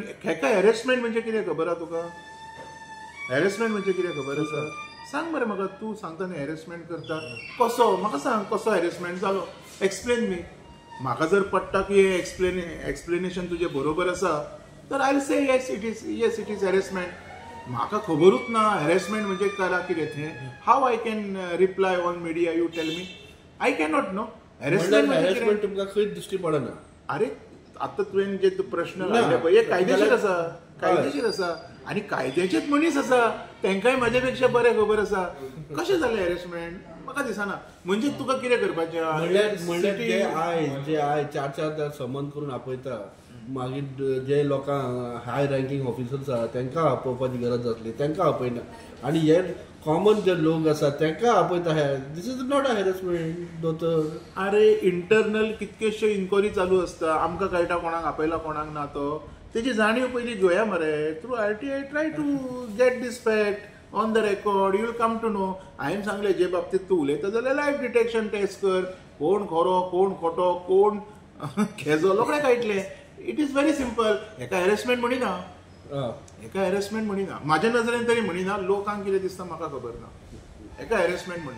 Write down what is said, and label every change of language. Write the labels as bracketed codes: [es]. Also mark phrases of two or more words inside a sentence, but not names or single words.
[kok] हेका हॅरेसमेंट म्हणजे कितें खबर आहा तुका? हॅरेसमेंट म्हणजे कितें खबर आसा? सांग मरे म्हाका. तूं सांगता न्ही हॅरेसमेंट करता, कसो? म्हाका सांग कसो हॅरेसमेंट जालो. [en] explain me. [kok] म्हाका जर पडटा की हे एक्सप्लेनेशन तुजें बरोबर आसा तर [en] I will say yes it is harassment. [kok] म्हाका खबरूच ना हॅरेसमेंट म्हणजे करा कितें तें. [en] how I can reply on media? you tell me. I cannot know. [kok] हॅरेसमेंट तुमकां खंय दिश्टी पडना. अरे आता तुवें जे प्रश्न लायले पळय हे कायदेशीर आसा. कायदेशीर आसा आनी कायद्याचेच मनीस आसा, तांकांय म्हाज्या पेक्षा बरें खबर आसा. कशें जालें हॅरेसमेंट? म्हाका दिसना. म्हणजे तुका कितें करपाचें? म्हणल्यार जे आय 4 समन करून आपयता, मागीर जे लोकांक [en] high ranking officers [kok] आहा तांकां आपोवपाची गरज आसली, तांकां आपयना. आनी हे कॉमन जे लोक आसा तांकां आपयता. [en] this is not a harassment दोतोर. [kok] अरे इंटरनल कितकेशो इन्क्वायरी चालू आसता. आमकां कळटा कोणाक आपयला कोणाक ना तो. तेजी जाणीव पयलीं घेवया मरे. [en] through RTI try to get this fact on the record. you will come to know. [kok] हांवें सांगलें जे बाबतींत तूं उलयता जाल्यार [en] live detection test [kok] कर. कोण खरो कोण खोटो कोण खेजो रोखडें कळटलें. [en] it is very simple. [kok] हेका हॅरेसमेंट म्हणिना. हेका हॅरेसमेंट म्हणिना. म्हाज्या नजरेन तरी म्हणिना. लोकांक कितें दिसता म्हाका खबर ना. हेका हॅरेसमेंट म्हणना.